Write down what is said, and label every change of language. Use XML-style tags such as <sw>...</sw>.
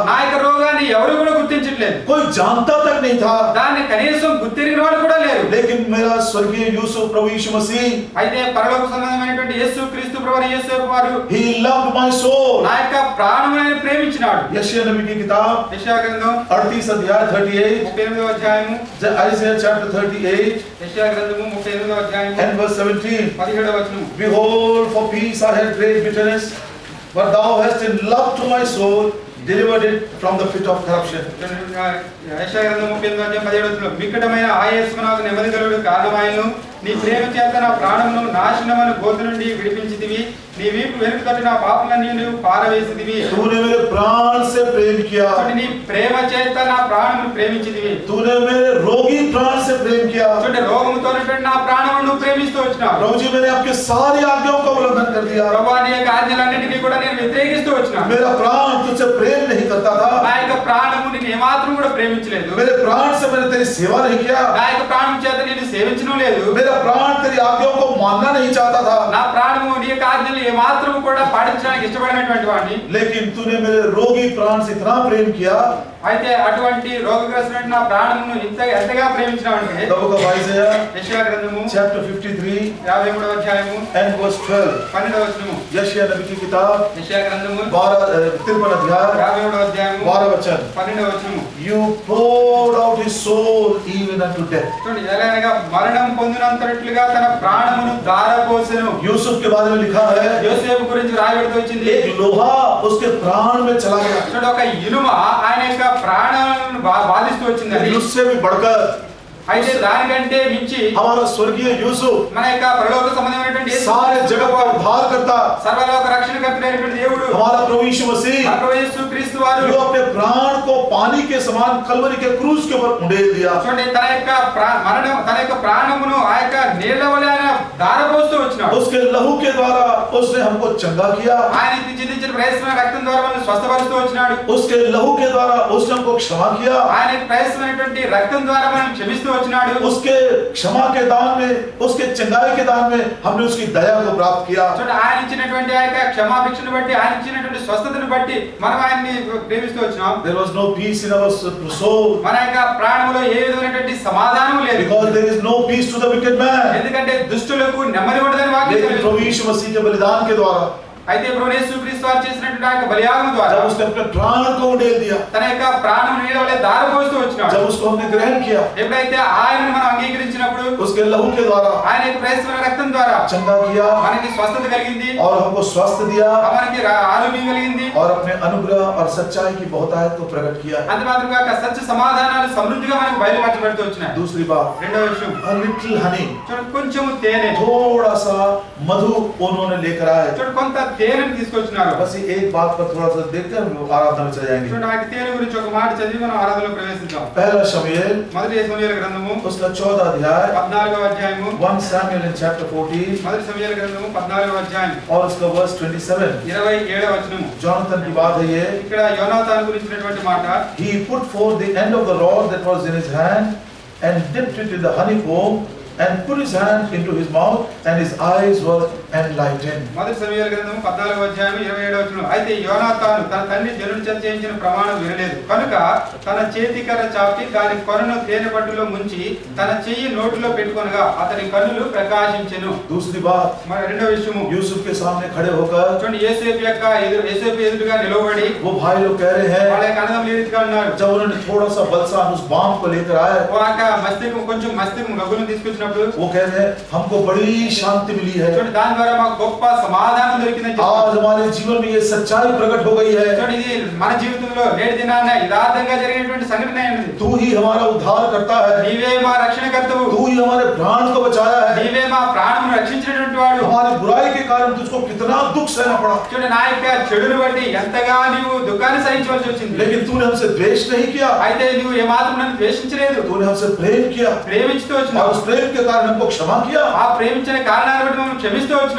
<te>నా యొక్క రోగాన్ని ఎవరు కూడా గుర్తించట్లేదు.</te> <hi>कोई जानता तक नहीं था.</hi> <te>దాన్ని కనీసం గుర్తిరిగిన వాడు కూడా లేరు.</te> <hi>लेकिन मेरा स्वर्गीय यूसुफ प्रभु यीशु मसीह,</hi> <te>అయితే పరలోక సంబంధమైనటువంటి యేసు క్రీస్తు ప్రభువు యేసు వారు</te> <en>he loved my soul.</en> <te>నా యొక్క ప్రాణమును ఆయన ప్రేమించినాడు.</te> <hi>यशायाह नबी की किताब</hi> <te>యెషయా గ్రంథం</te> <hi>38 अध्याय 38,</hi> <te>38వ అధ్యాయము,</te> <en>Isaiah chapter 38</en> <te>యెషయా గ్రంథము 38వ అధ్యాయము</te> <en>and verse 17.</en> <te>17వ వచనము.</te> <en>Behold, for peace I had great bitterness, but thou hast in love to my soul delivered it from the pit of corruption.</en> <te>యెషయా గ్రంథం 38వ అధ్యాయం 17వ వచనంలో, మిక్కటమైన ఆయాసము నాకు నెమ్మది కలుగుటకు కారణమాయెను, నీ ప్రేమ చేత నా ప్రాణమును నాశనమైన గోతి నుండి విడిపించితివి, నీ వీపు వెనుక తట్టు నా పాపలన్నీ నువ్వు పారవేసితివి.</te> <hi>तूने मेरे प्राण से प्रेम किया,</hi> <te>నీ ప్రేమ చేత నా ప్రాణమును ప్రేమించితివి.</te> <hi>तूने मेरे रोगी प्राण से प्रेम किया.</hi> <te>చూడండి, రోగముతో నా ప్రాణమును నువ్వు ప్రేమిస్తూ వచ్చినావు.</te> <hi>प्रभु जी, मैंने आपके सारी आज्ञाओं का उल्लंघन कर दिया.</hi> <te>ప్రభువా, నీ యొక్క ఆజ్ఞలన్నిటినీ కూడా నేను వ్యతిరేకిస్తూ వచ్చినాను.</te> <hi>मेरा प्राण तुझसे प्रेम नहीं करता था,</hi> <te>నా యొక్క ప్రాణము నేను ఏమాత్రం కూడా ప్రేమించలేదు.</te> <hi>मेरे प्राण से मैंने तेरी सेवा नहीं किया,</hi> <te>నా యొక్క ప్రాణం చేత నేను సేవించడం లేదు.</te> <hi>मेरा प्राण तेरी आज्ञाओं को मानना नहीं चाहता था.</hi> <te>నా ప్రాణము నీ యొక్క ఆజ్ఞలు ఏమాత్రం కూడా పాటించడానికి ఇష్టపడినటువంటి వాడిని.</te> <hi>लेकिन तूने मेरे रोगी प्राण से इतना प्रेम किया.</hi> <te>అయితే అటువంటి రోగగ్రస్తుడైన నా ప్రాణమును ఎంతగా ప్రేమించినావంటే,</te> <en>The book of Isaiah</en> <te>యెషయా గ్రంథము</te> <en>chapter 53</en> <te>53వ అధ్యాయము</te> <en>and verse 12.</en> <te>12వ వచనము.</te> <hi>यशायाह नबी की किताब</hi> <te>యెషయా గ్రంథము</te> <hi>53 अध्याय</hi> <te>53వ అధ్యాయము</te> <hi>12 वचन.</hi> <te>12వ వచనము.</te> <en>You poured out his soul even unto death.</en> <te>చూడండి, ఎలాగనగా మరణం పొందినంతట్లుగా తన ప్రాణమును ధారపోసెను.</te> <hi>यूसुफ के बारे में लिखा है,</hi> <te>యోసేపు గురించి రాయబడుతూ వచ్చింది,</te> <hi>एक लोहा उसके प्राण में चला गया.</hi> <te>చూడండి, ఒక ఇనుమ ఆయన యొక్క ప్రాణాలను బాధిస్తూ వచ్చింది.</te> <hi>उससे भी बढ़कर</hi> <te>అయితే దానికంటే మించి</te> <hi>हमारा स्वर्गीय यूसुफ,</hi> <te>మన యొక్క పరలోక సంబంధమైనటువంటి యేసు</te> <hi>सारे जगत का उद्धार करता,</hi> <te>సర్వలోక రక్షణకర్తైనటువంటి దేవుడు</te> <hi>हमारा प्रभु यीशु मसीह,</hi> <te>మన ప్రభు యేసు క్రీస్తు వారు</te> <hi>जो अपने प्राण को पानी के समान कलवरी के क्रूस के ऊपर उंडेल दिया.</hi> <te>చూడండి, తన యొక్క తన యొక్క ప్రాణమును ఆ యొక్క నీళ్ల వలె ఆయన ధారపోస్తూ వచ్చినాడు.</te> <hi>उसके लहू के द्वारा उसने हमको चंगा किया.</hi> <te>ఆయన చిందించిన ప్రయత్నమైన రక్తం ద్వారా మనల్ని స్వస్థపరుస్తూ వచ్చినాడు.</te> <hi>उसके लहू के द्वारा उसने हमको क्षमा किया.</hi> <te>ఆయన ప్రయత్నమైనటువంటి రక్తం ద్వారా మనం క్షమిస్తూ వచ్చినాడు.</te> <hi>उसके क्षमा के दान में, उसके चंगाई के दान में हमने उसकी दया को प्राप्त किया.</hi> <te>చూడండి, ఆయన ఇచ్చినటువంటి ఆ యొక్క క్షమాభిక్షను బట్టి, ఆయన ఇచ్చినటువంటి స్వస్థతను బట్టి మనం ఆయన్ని ప్రేమిస్తూ వచ్చినాం.</te> <en>There was no peace in our soul</en> <te>మన యొక్క ప్రాణములో ఏ విధమైనటువంటి సమాధానం లేదు.</te> <en>because there is no peace to the wicked man.</en> <te>ఎందుకంటే దుష్టులకు నెమ్మది ఉండదని వాక్యం</te> <hi>लेकिन</hi> <te>చెప్తుంది.</te> <hi>प्रभु यीशु मसीह के बलिदान के द्वारा</hi> <te>అయితే ప్రభువు యేసుక్రీస్తు వారు చేసినటువంటి ఆ యొక్క బలియాగం ద్వారా</te> <hi>जब उसने अपने प्राण को उंडेल दिया,</hi> <te>తన యొక్క ప్రాణం నీడవలే దారపోస్తూ వచ్చినాడు.</te> <hi>जब उसको हमने ग्रहण किया,</hi> <te>ఎప్పుడైతే ఆయనను మనం అంగీకరించినప్పుడు</te> <hi>उसके लहू के द्वारा</hi> <te>ఆయన యొక్క ప్రయత్నమైన రక్తం ద్వారా</te> <hi>चंगा किया</hi> <te>మనకి స్వస్థత కలిగింది,</te> <hi>और हमको स्वास्थ्य दिया</hi> <te>మనకి ఆరోగ్యం కలిగింది,</te> <hi>और अपने अनुग्रह और सच्चाई की बहुतायत को प्रकट किया।</hi> <te>అంతే మాత్రమే కాక సత్య సమాధానాలు సమృద్ధిగా మనకు బయలుపరచబడుతూ వచ్చినాయి.</te> <hi>दूसरी बात,</hi> <te>రెండవ విషయం</te> <en>a little honey,</en> <te>చూడండి కొంచెం తేనె,</te> <hi>थोड़ा सा मधु उन्होंने लेकर आए।</hi> <te>చూడండి కొంత తేనెను తీసుకొచ్చినారు.</te> <hi>बस ये एक बात पर थोड़ा सा देखकर हम लोग आराधना में चले जाएंगे।</hi> <te>చూడండి ఆ తేనె గురించి ఒక మాట చదివి మనం ఆరాధనలో ప్రవేశిద్దాం.</te> <hi>पहला शमूएल</hi> <te>మొదటి సమూయేలు గ్రంథము</te> <hi>उसका 14 अध्याय,</hi> <te>14వ అధ్యాయము,</te> <en>1 Samuel in chapter 14</en> <te>మొదటి సమూయేలు గ్రంథము 14వ అధ్యాయం</te> <hi>और उसका</hi> <en>verse 27।</en> <te>27వ వచనము.</te> <hi>जोनाथन की बात है ये,</hi> <te>ఇక్కడ యోనాతాను గురించినటువంటి మాట.</te> <en>he put forth the end of the rod that was in his hand and dipped it in the honeycomb and put his hand into his mouth and his eyes were enlightened.</en> <te>మొదటి సమూయేలు గ్రంథము 14వ అధ్యాయం 27వ వచనం. అయితే యోనాతాను తన తండ్రి జనుని చేత చేయించిన ప్రమాణం వినలేదు కనుక తన చేతికర్ర చాపి దాని కొనను తేనె పట్టులో ముంచి తన చెయ్యి నోటిలో పెట్టుకొనగా అతని కన్నులు ప్రకాశించెను.</te> <hi>दूसरी बात,</hi> <te>మరి రెండవ విషయము,</te> <hi>यूसुफ के सामने खड़े होकर</hi> <te>చూడండి యేసేపు ఎదురుగా నిలవబడి</te> <hi>वो भाई लोग कह रहे</hi> <te>వాళ్ళ</te> <hi>हैं,</hi> <te>యొక్క అన్నదమ్ములు ఈ రీతిగా ఉన్నారు.</te> <hi>जब उन्होंने थोड़ा सा बलसान उस बाम को लेकर आए,</hi> <te>ఒక కొంచెం మస్తికం గగులను తీసుకొచ్చినప్పుడు</te> <hi>वो कह रहे हैं हमको बड़ी शांति मिली है,</hi> <te>చూడండి దాని ద్వారా మాకు గొప్ప సమాధానం దొరికిందని</te> <hi>आज</hi> <te>చెప్తున్నారు.</te> <hi>हमारे जीवन में ये सच्चाई प्रकट हो गई है,</hi> <te>చూడండి ఇది మన జీవితంలో నేటి దినాన యథార్థంగా జరిగినటువంటి సంఘటన అయింది.</te> <hi>तू ही हमारा उद्धार करता है,</hi> <te>నీవే మా రక్షణకర్తవు,</te> <hi>तू ही हमारे प्राण को बचाया है,</hi> <te>నీవే మా ప్రాణమును రక్షించినటువంటి వాడు.</te> <hi>हमारी बुराई के कारण तुझको कितना दुख सहना पड़ा,</hi> <te>చూడండి నా యొక్క చెడును బట్టి ఎంతగా నీవు దుఃఖాన్ని సహించవలసి వచ్చింది.</te> <hi>लेकिन तूने हमसे द्वेष नहीं किया,</hi> <te>అయితే నువ్వు ఏమాత్రం నన్ను ద్వేషించలేదు,</te> <hi>तूने हमसे प्रेम किया</hi> <te>ప్రేమించుతూ</te> <hi>और</hi> <te>వచ్చినావు.</te> <hi>उस प्रेम के कारण हमको क्षमा किया,</hi> <te>ఆ ప్రేమించిన కారణాన్ని బట్టి మమ్మల్ని క్షమిస్తూ వచ్చినావు.</te>